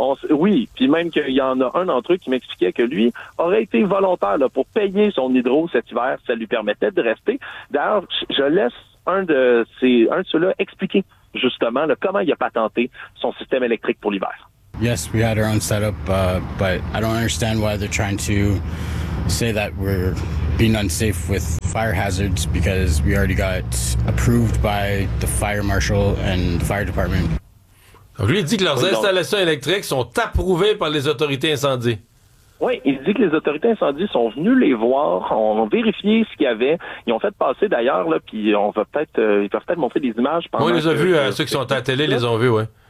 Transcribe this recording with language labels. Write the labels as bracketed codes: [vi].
[fr] Oui, puis même qu'il y en a un d'entre eux qui m'expliquait que lui aurait été volontaire là, pour payer son hydro cet hiver, ça lui permettait de rester. D'ailleurs, je laisse un de ceux-là expliquer justement là, comment il a patenté son système électrique pour l'hiver. [en] Yes, we had our own setup, but I don't understand why they're trying to say that we're being unsafe with fire hazards because we already got approved by the fire marshal and the fire department. [fr] Donc, lui, il dit que leurs installations électriques sont approuvées par les autorités incendies. Oui, il dit que les autorités incendies sont venues les voir, ont vérifié ce qu'il y avait. Ils ont fait passer, d'ailleurs, là, puis on va peut-être, ils peuvent peut-être montrer des images. Oui, on les a vus, ceux qui sont à la télé les ont vus, oui.